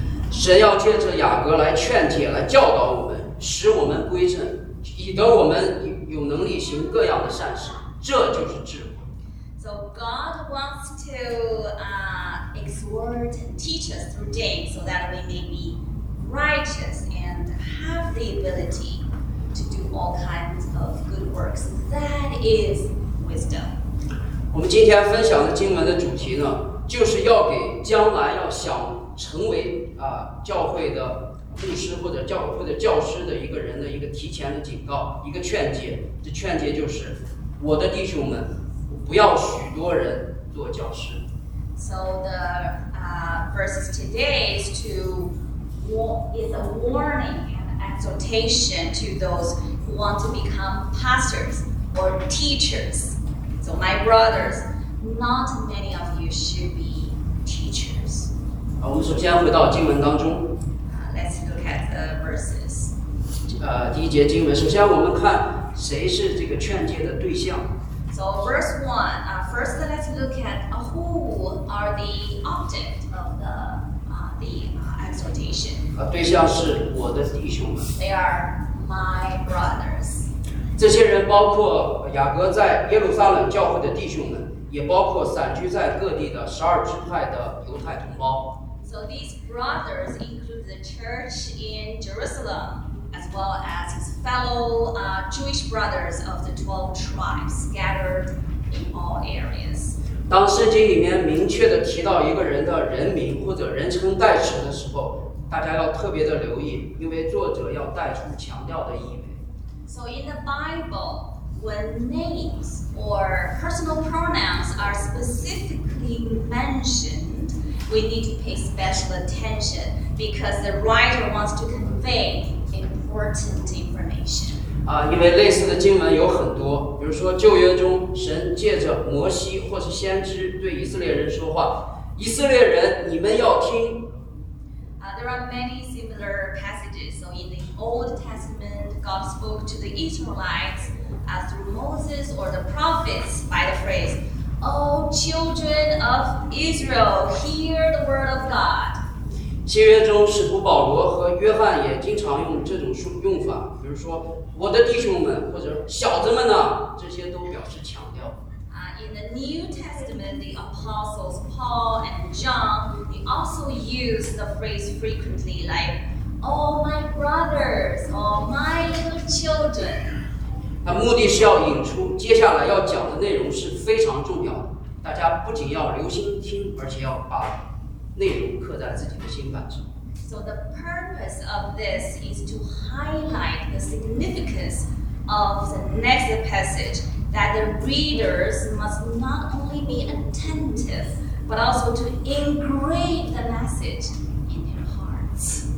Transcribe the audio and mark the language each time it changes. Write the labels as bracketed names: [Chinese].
[Chinese] 神要借着雅各来劝诫、来教导我们，使我们归正，以得我们有能力行各样的善事。这就是智慧。 [English] So God wants to exhort and teach us through James so that we may be righteous and have the ability to do all kinds of good works. That is wisdom. [Chinese] 我们今天分享的经文的主题呢？就是要给将来要想成为教会的牧师或者教会的教师的一个人的一个提前的警告，一个劝诫。这劝诫就是，我的弟兄们，不要许多人做教师。 [English] So the verses today is a warning and exhortation to those who want to become pastors or teachers. So my brothers. Not many of you should be teachers. [Chinese] 我们首先回到经文当中。 [English] Let's look at the verses. [Chinese] 第一节经文，首先我们看谁是这个劝诫的对象。 [English] So verse one, first let's look at who are the object of the exhortation. [Chinese] 对象是我的弟兄们。 [English] They are my brothers. [Chinese] 这些人包括雅各在耶路撒冷教会的弟兄们。也包括散居在各地的十二支派的犹太同胞。 [English] So these brothers include the church in Jerusalem, well as his fellow Jewish brothers of the 12 tribes scattered in all areas. [Chinese] 当圣经里面明确地提到一个人的人名或者人称代词的时候，大家要特别的留意，因为作者要带出强调的意味。 [English] So in the Bible, when names or personal pronouns are specifically mentioned, we need to pay special attention because the writer wants to convey important information. [Chinese] 因为类似的经文有很多，比如说旧约中神借着摩西或是先知对以色列人说话，以色列人，你们要听。 [English] There are many similar passages. So in the Old Testament, God spoke to the Israelites through Moses or the prophets by the phrase, Oh, children of Israel, hear the word of God. [Chinese] 新约中使徒保罗和约翰也经常用这种用法，比如说我的弟兄们或者小子们呢，这些都表示强调。 [English] In the New Testament, the apostles Paul and John, they also use the phrase frequently, like, Oh, my brothers, oh, my little children. [Chinese] 那目的是要引出接下来要讲的内容是非常重要的，大家不仅要留心听，而且要把内容刻在自己的心板上。 [English] So the purpose of this is to highlight the significance of the next passage. That the readers must not only be attentive, but also to engrave the message in their hearts.